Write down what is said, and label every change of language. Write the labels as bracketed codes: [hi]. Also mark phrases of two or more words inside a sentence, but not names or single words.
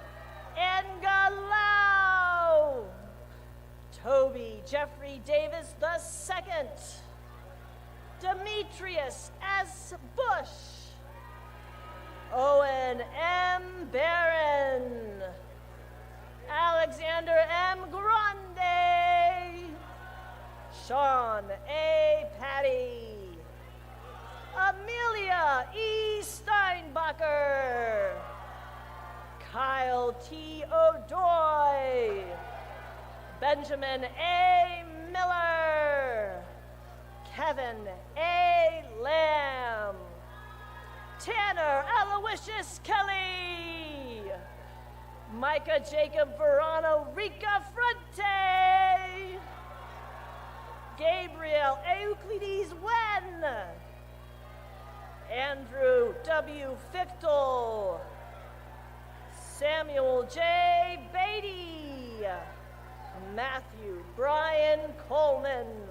[en] Engalau. Toby Jeffrey Davis II. Demetrius S. Bush. Owen M. Barron. Alexander M. Grande. Sean A. Patty. Amelia E. Steinbacher. Kyle T. O'Doy. Benjamin A. Miller. Kevin A. Lamb. Tanner Aloysius Kelly. Micah Jacob Verano Rica Fronte. Gabriel Euclides Wen. Andrew W. Fichtel. Samuel J. Beatty. Matthew Brian Coleman.